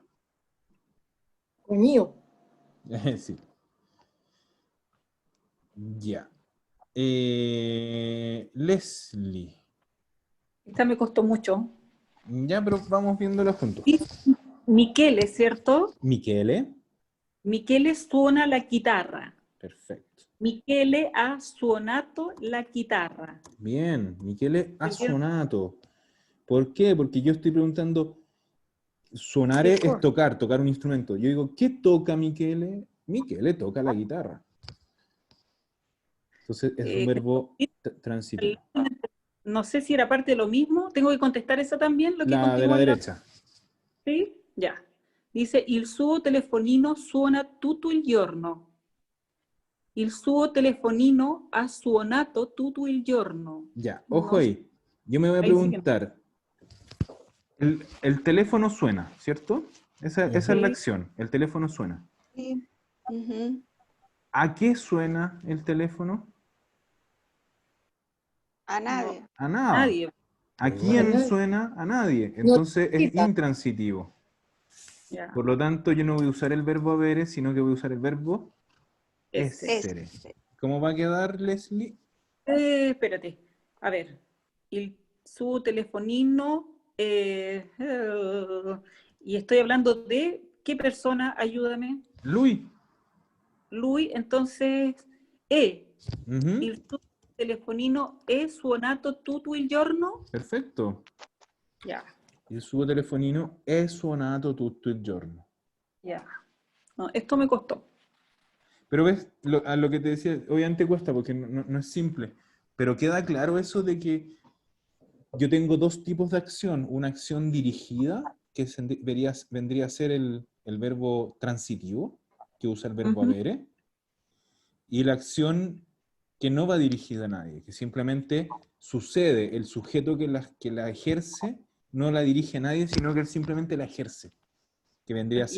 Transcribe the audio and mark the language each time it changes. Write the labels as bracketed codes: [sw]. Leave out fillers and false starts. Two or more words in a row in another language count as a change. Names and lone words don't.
[es] Coño. Sí. Ya. Leslie. Esta me costó mucho. Ya, pero vamos viéndolo juntos. Michele, ¿cierto? Michele. [it] Michele suona la chitarra. [es] Perfecto. [it] Michele ha suonato la chitarra. [es] Bien, Michele ha ¿Entendieron? [it] suonato. [es] ¿Por qué? Porque yo estoy preguntando, sonare ¿Qué es cosa? tocar un instrumento. Yo digo, ¿qué toca Michele? Michele toca la guitarra. Entonces es un verbo transitivo. No sé si era parte de lo mismo. ¿Tengo que contestar esa también? Lo que La de la contigo en la... derecha. ¿Sí? Ya. Dice, [it] il suo telefonino suona tutto il giorno. Il suo telefonino ha suonato tutto il giorno. [es] Ya, ojo No, ahí. Yo me voy a ahí sí que no. preguntar, el teléfono suena, ¿cierto? Esa es la acción, el teléfono suena. Sí. Ujú. ¿A qué suena el teléfono? A nadie. A nada. Nadie. ¿A quién suena? A nadie. No Entonces es necesita. intransitivo. Ya. Por lo tanto, yo no voy a usar el verbo avere, sino que voy a usar el verbo essere. ¿Cómo va a quedar, Leslie? Espérate. A ver. [it] Il suo telefonino. [es] Y estoy hablando de qué persona, ayúdame. Luis. Lui, entonces, Ujú. [it] il suo telefonino è suonato tutto il giorno? Perfetto. [es] Ya, [it] Il suo telefonino è suonato tutto il giorno. [es] ya. No, esto me costó. Pero ves, a lo que te decía, obviamente cuesta porque no es simple, pero queda claro eso de que yo tengo 2 tipos de acción. Una acción dirigida, que vendría a ser el verbo transitivo, que usa el verbo avere, y la acción que no va dirigida a nadie, que simplemente sucede, el sujeto que la ejerce no la dirige a nadie, sino que él simplemente la ejerce, que vendría a